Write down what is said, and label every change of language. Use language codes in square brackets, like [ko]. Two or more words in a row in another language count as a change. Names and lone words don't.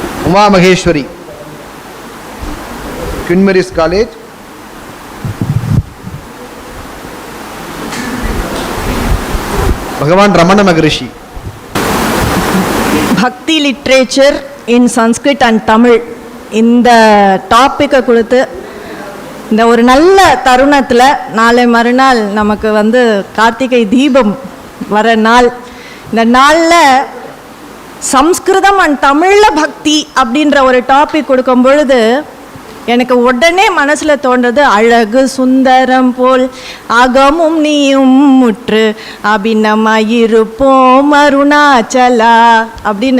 [ta] उमा महेश्वरी, क्वीन मेरीज कॉलेज, भगवान रमण महर्षि. [en] Bhakti literature in Sanskrit and Tamil [ta] இந்த டாப்பிக்கை கொடுத்து இந்த ஒரு நல்ல தருணத்தில் நாளை மறுநாள் நமக்கு கார்த்திகை தீபம் வர நாள். இந்த நாளில் சம்ஸ்கிருதம் அண்ட் தமிழில் பக்தி அப்படின்ற ஒரு டாபிக் கொடுக்கும் பொழுது எனக்கு உடனே மனசில் தோன்றது அழகு சுந்தரம் போல் அகமும் நீயும் முற்று அபிநமயிருப்போம் அருணாச்சலா அப்படின்னு.